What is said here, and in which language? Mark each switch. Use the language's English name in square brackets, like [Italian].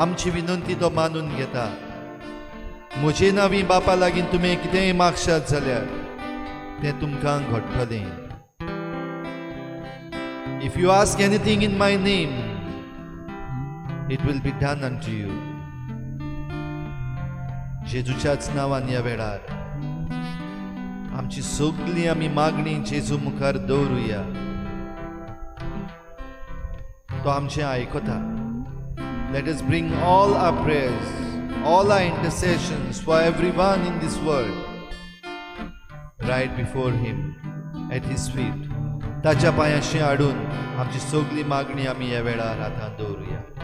[Konkani] विनंती तो मानून घेता म्हजे नांवी बापा लागीं तुमी कितेंय मागशात जाल्यार तें तुमकां घडटलें [English] If you ask anything in my name, it will be done unto you. [Konkani] जेजूच्याच नांवान ह्या वेळार आमची सगळी आमी मागणी जेजू मुखार दवरुया तो आमचें आयकता [English] Let us bring all our prayers, all our intercessions for everyone in this world right before him at his feet. [Konkani] ताच्या पांयाशी हाडून आमची सगळी मागणी आमी ह्या वेळार हातांत दवरुया